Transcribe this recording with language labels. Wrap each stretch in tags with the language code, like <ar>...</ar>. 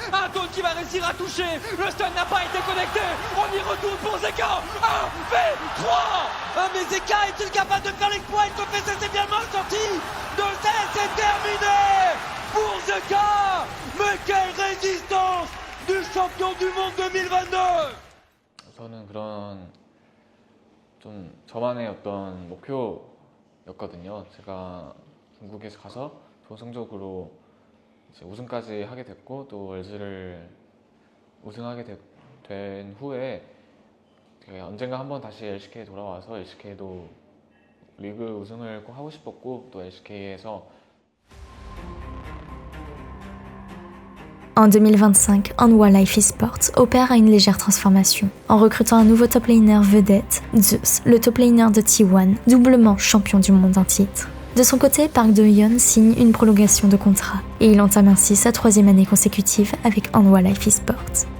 <fr>Un Dawn qui va réussir à toucher. Le stun n'a pas été connecté. On y retourne pour Zeka. 1v3. Ah, mais Zeka est-il capable de faire l'exploit? Il se fait cesser bien mal sorti. De cesse, c'est terminé pour Zeka. Mais quelle résistance du champion du monde 2022.</fr> <ko>저는 그런 좀 저만의 어떤 목표였거든요. 제가 중국에서 가서 좋은 성적으로 이제 우승까지 하게 됐고 또 월즈를 우승하게 된 후에 언젠가 한번 다시 LCK에 돌아와서 LCK도 리그 우승을 꼭 하고 싶었고 또 LCK에서</ko> <fr>En 2025, Hanwha Life Esports opère à une légère transformation, en recrutant un nouveau top laner vedette, Zeus, le top laner de T1, doublement champion du monde en titre. De son côté, Park Do-yeon signe une prolongation de contrat, et il entame ainsi sa 3e année consécutive avec Hanwha Life Esports.</fr>